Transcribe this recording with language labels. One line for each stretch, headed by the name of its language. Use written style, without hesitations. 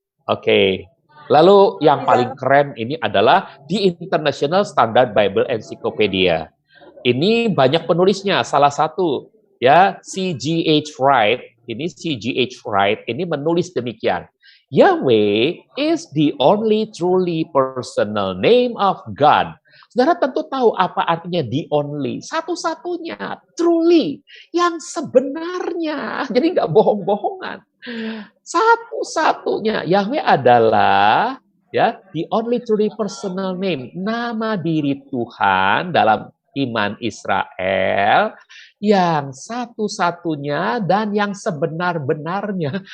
Indonesian: Oke. Lalu yang paling keren ini adalah di International Standard Bible Encyclopedia. Ini banyak penulisnya, salah satu ya C.G.H. Wright. Ini C.G.H. Wright ini menulis demikian.
English: Yahweh is the only truly personal name of God.
Indonesian: Saudara tentu tahu apa artinya the only, satu-satunya, truly, yang sebenarnya. Jadi nggak bohong-bohongan. Satu-satunya Yahweh adalah ya
English: the only truly personal name,
Indonesian: nama diri Tuhan dalam iman Israel yang satu-satunya dan yang sebenar-benarnya.